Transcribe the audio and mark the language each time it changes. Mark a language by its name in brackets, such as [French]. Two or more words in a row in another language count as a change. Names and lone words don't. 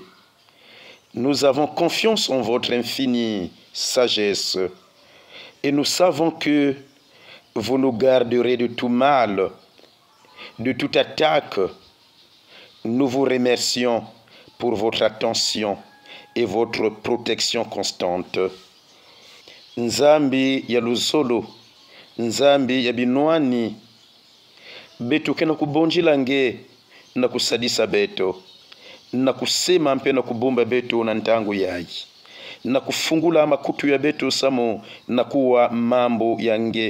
[French] Nous avons confiance en votre infinie sagesse et nous savons que vous nous garderez de tout mal, de toute attaque. Nous vous remercions pour votre attention et votre protection constante. [Kituba (Democratic Republic of Congo)] Nzambi ya luzolo, Nzambi ya binwani, beto kena kubonjila nge na kusadisa beto, na kusema mpe na kubumba beto na ntangu yayi, na kufungula makutu ya beto samo na kuwa mambo yange.